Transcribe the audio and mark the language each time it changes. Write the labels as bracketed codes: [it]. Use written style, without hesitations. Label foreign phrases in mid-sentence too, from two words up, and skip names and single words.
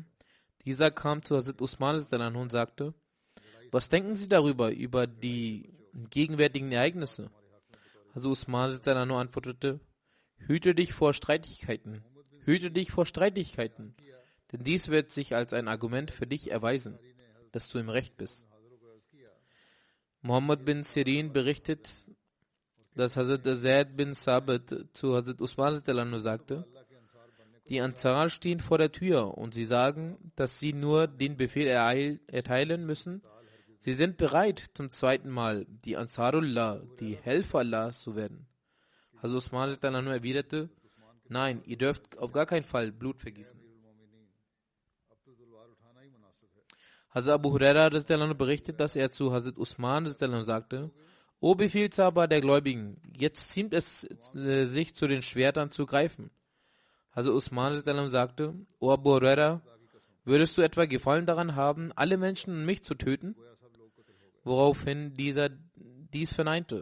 [de] Dieser kam zu Hazrat Usman [ar] رضي الله عنه [de] und sagte: Was denken Sie darüber, über die gegenwärtigen Ereignisse? Hazrat Usman [ar] رضي الله عنه [de] antwortete: Hüte dich vor Streitigkeiten. Hüte dich vor Streitigkeiten. Denn dies wird sich als ein Argument für dich erweisen, dass du im Recht bist. Muhammad bin Sirin berichtet, dass Hazrat Zaid bin Sabit zu Hazrat Usman [ar] رضي الله عنه [de] sagte: Die Ansar stehen vor der Tür und sie sagen, dass sie nur den Befehl erteilen müssen. Sie sind bereit, zum zweiten Mal die Ansarullah, die Helfer Allahs zu werden. Hazrat Usman [ar] رضي الله عنه [de] erwiderte: Nein, ihr dürft auf gar keinen Fall Blut vergießen. Hazrat Abu Huraira [ar] رضي الله عنه [de] berichtet, dass er zu Hazrat Usman [ar] رضي الله عنه [de] sagte: O Befehlshaber der Gläubigen, jetzt ziemt es sich zu den Schwertern zu greifen. Also Usman sagte, O Abu Huraira, würdest du etwa Gefallen daran haben, alle Menschen und mich zu töten? Woraufhin dieser dies verneinte.